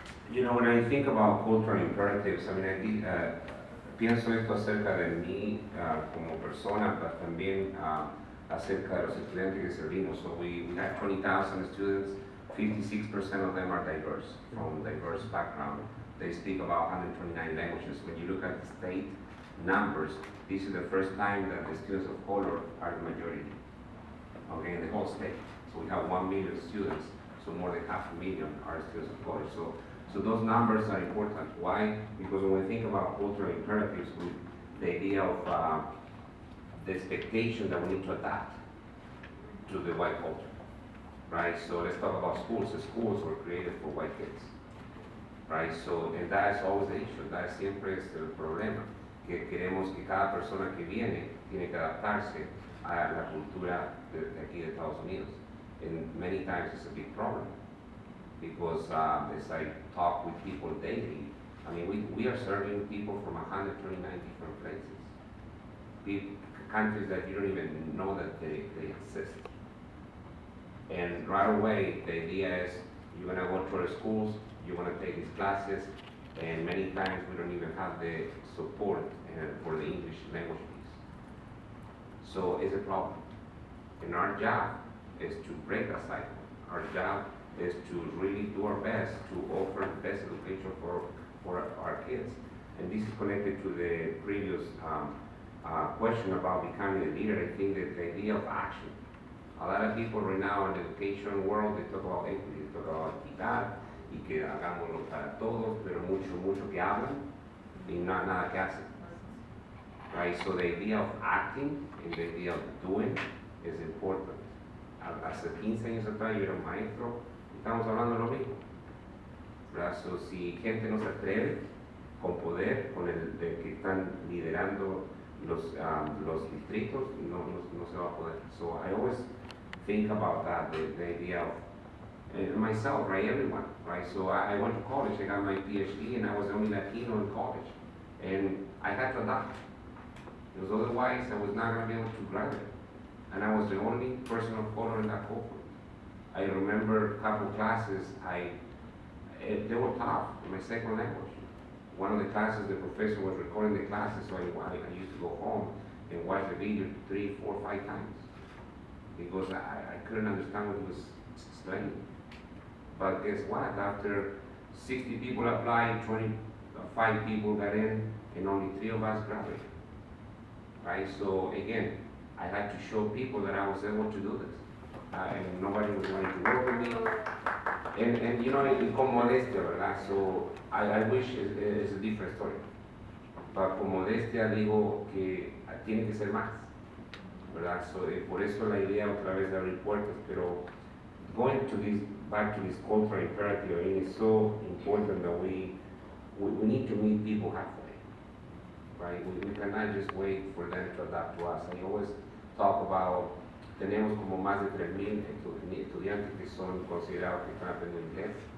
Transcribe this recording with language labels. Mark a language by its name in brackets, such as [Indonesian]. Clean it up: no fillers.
[English] You know, when I think about cultural imperatives, I mean, [Spanish] pienso esto acerca de mí como persona, pero también acerca de los estudiantes que servimos. [English] So we have 20,000 students, 56% of them are diverse, from diverse background. They speak about 129 languages. When you look at the state numbers, this is the first time that the students of color are the majority, okay, in the whole state. So we have 1 million students, so more than 500,000 are students of color. So those numbers are important. Why? Because when we think about cultural imperatives, the idea of the expectation that we need to adapt to the white culture, right? So let's talk about schools. The schools were created for white kids, right? So, and that is always the issue. [Spanish] That siempre es el problema. Que queremos que cada persona que viene tiene que adaptarse a la cultura de aquí de Estados Unidos. [English] And many times it's a big problem. Because as I talk with people daily, I mean, we are serving people from 129 different places. Countries that you don't even know that they exist. And right away, the idea is you're gonna go to the schools, you're gonna take these classes, and many times we don't even have the support for the English language piece. So it's a problem. And our job is to break that cycle. Our job is to really do our best to offer the best education for our kids. And this is connected to the previous question about becoming a leader. I think that the idea of action. A lot of people right now in the education world, they talk about equity, they talk about [Spanish] equidad, y que hagámoslo para todos, pero mucho que hablan y nada que hacen. [English] Right? So the idea of acting and the idea of doing is important. [Spanish] Hace 15 años atrás yo era un maestro, estamos hablando de lo mismo. ¿Verdad? So, si gente no se atreve con poder, con el de que están liderando los distritos, no se va a poder. [English] So I always think about that, the idea of myself, right, everyone, right? So I went to college, I got my PhD, and I was the only Latino in college. And I had to adapt, because otherwise I was not going to be able to graduate. And I was the only person of color in that cohort. I remember a couple classes, they were tough in my second language. One of the classes, the professor was recording the classes, so I used to go home and watch the video 3, 4, 5 times. Because I couldn't understand what he was explaining. But guess what? After 60 people applied, 25 people got in, and only 3 of us graduated. Right? So again, I had to show people that I was able to do this. And nobody was wanting to work with me. And you know, [Spanish] con modestia, ¿verdad? [English] So I wish it's a different story. [Spanish] But con modestia digo que tiene que ser más, ¿verdad? So por eso la idea otra vez de abrir puertas, pero [English] going to this, back to this cultural imperative, it is so important that we need to meet people halfway, right? We cannot just wait for them to adapt to us. I always talk about, [Spanish] tenemos como más de 3,000 estudiantes que son considerados que están aprendiendo inglés.